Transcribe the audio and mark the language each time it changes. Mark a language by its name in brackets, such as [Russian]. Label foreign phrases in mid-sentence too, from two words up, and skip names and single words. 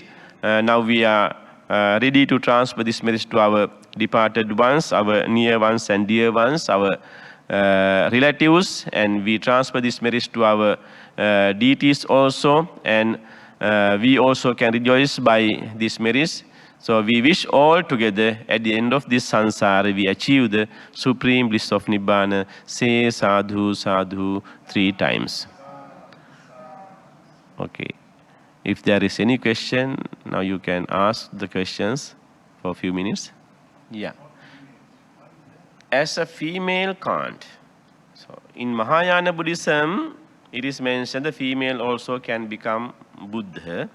[English] Now we are ready to transfer this merits to our departed ones, our near ones and dear ones, our relatives, and we transfer this merits to our deities also, and we also can rejoice by these merits. So we wish all together at the end of this samsara we achieve the supreme bliss of Nibbana. Say [Pali] sadhu, sadhu [English] 3 times. Okay. If there is any question, now you can ask the questions for a few minutes. Yeah. As a female can't. So in Mahayana Buddhism, it is mentioned the female also can become Buddha.